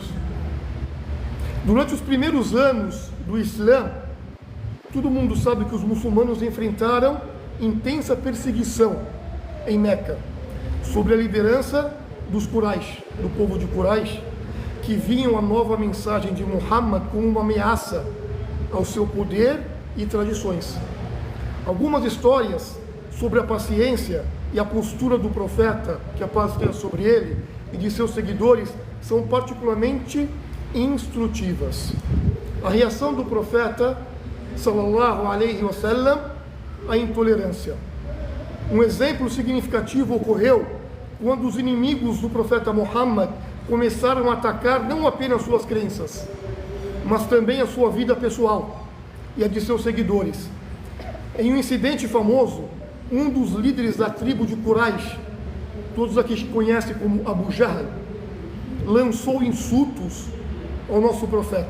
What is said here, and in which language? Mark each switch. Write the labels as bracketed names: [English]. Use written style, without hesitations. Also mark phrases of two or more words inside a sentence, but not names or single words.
[Portuguese] Durante os primeiros anos do Islã, todo mundo sabe que os muçulmanos enfrentaram intensa perseguição em Meca, sob a liderança dos Quraysh, do povo de Quraysh, que viam a nova mensagem de Muhammad como uma ameaça ao seu poder e tradições. Algumas histórias sobre a paciência e a postura do profeta, que a paz esteja sobre ele, e de seus seguidores, são particularmente instrutivas. A reação do profeta, [Arabic] صلى الله عليه وسلم, [Portuguese] à intolerância. Um exemplo significativo ocorreu quando os inimigos do profeta Muhammad começaram a atacar não apenas suas crenças, mas também a sua vida pessoal e a de seus seguidores. Em um incidente famoso, um dos líderes da tribo de Quraysh, todos aqui conhecem como Abu Jahl, lançou insultos ao nosso profeta.